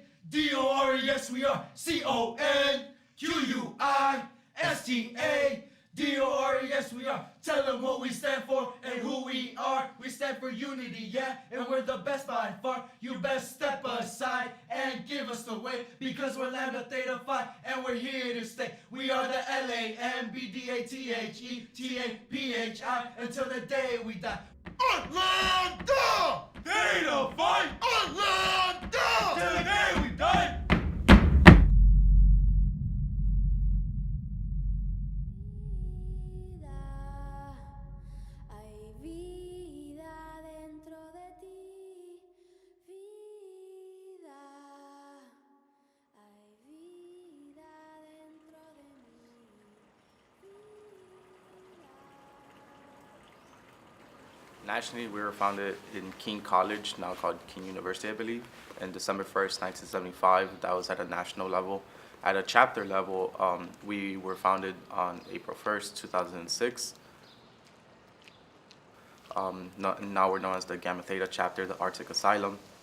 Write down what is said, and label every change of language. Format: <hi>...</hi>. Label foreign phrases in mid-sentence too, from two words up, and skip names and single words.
<en>D-O-R-E-S, we are C-O-N-Q-U-I-S-T-A. D-O-R-E-S, we are. Tell them what we stand for and who we are. We stand for unity, yeah, and we're the best by far. You best step aside and give us the way, because we're Lambda, Theta, Phi, and we're here to stay. We are the L-A-M-B-D-A-T-H-E-T-A-P-H-I until the day we die. Lambda! Theta, Phi! Lambda! Till the day we die!</en> <es>Hay vida dentro de ti, vida. Hay vida dentro de mí, vida.</es> <en>Nationally, we were founded in Keene College, now called Keene University, I believe, and December 1st, 1975. That was at a national level. At a chapter level, we were founded on April 1st, 2006. Now we're known as the Gamma Theta chapter, the Arctic Asylum.</en>